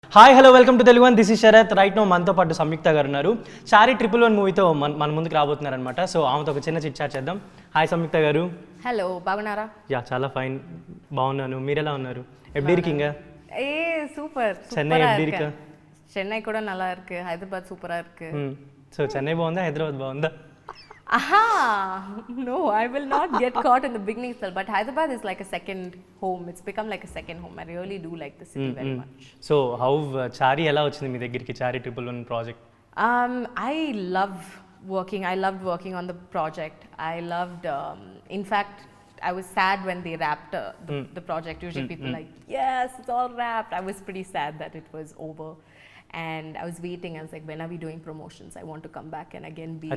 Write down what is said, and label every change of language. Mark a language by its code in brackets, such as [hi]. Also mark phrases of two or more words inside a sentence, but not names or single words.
[en] hi hello welcome to Telugu One. this is Sarath. right now [te] మనతో పాటు సంయుక్త గారు ఉన్నారు. చారీ 111 మూవీతో మన ముందుకు రాబోతున్నారు అనమాట. సో ఆమెతో ఒక చిన్న [en] chit chat [te] చేద్దాం. హాయ్ సంయుక్త గారు. హలో, బాగున్నారా? యా, చాలా ఫైన్, బాగున్నాను. మీరు ఎలా ఉన్నారు? [ta] எப்படி இருக்கீங்க? சூப்பர். சென்னை எப்படி இருக்கு? சென்னை கூட நல்லா இருக்கு. ஹைதராபாத் சூப்பரா இருக்கு. [te] సో చెన్నై బాగుందా, హైదరాబాద్ బాగుందా? [en] No, I will not get caught in the beginning itself, but Hyderabad is like a second home. It's become like a second home. I really do like the city very much. so how [te] చారీ ఎలా వచ్చింది మీ దగ్గరికి, చారీ 111 ప్రాజెక్ట్? [en] I loved working on the project. I loved, in fact, I was sad when they wrapped the project. Usually people like, yes, it's all wrapped. I was pretty sad that it was over. And I was waiting. I was like, when are we doing promotions? I want to come back and again be.